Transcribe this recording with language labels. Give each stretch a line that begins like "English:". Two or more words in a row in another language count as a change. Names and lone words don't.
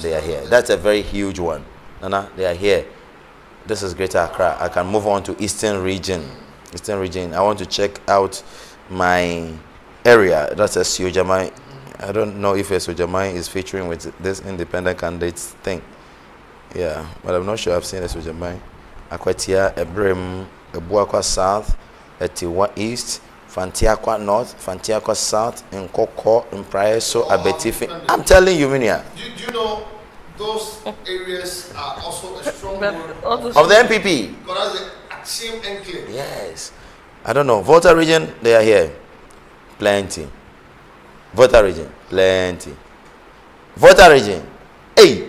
English: That's a very huge one. Nana, they are here. this is Greater Accra. I can move on to Eastern Region. Eastern Region. I want to check out my area. That's a Siojamai. I don't know if a Siojamai is featuring with this independent candidates thing. Yeah, but I'm not sure I've seen a Siojamai. Akwatia, Ebrem, Ebuakwa South, Etiwa East, Fantiakwa North, Fantiakwa South, Nkoko, Mpraeso, Abetifi. I'm telling you, Minia. Do you know those areas are also a strong But word all those Of the MPP. because that's the Axiom enclave. Yes. I don't know. Volta region, they are here. Plenty. Volta region, plenty. Volta region, hey,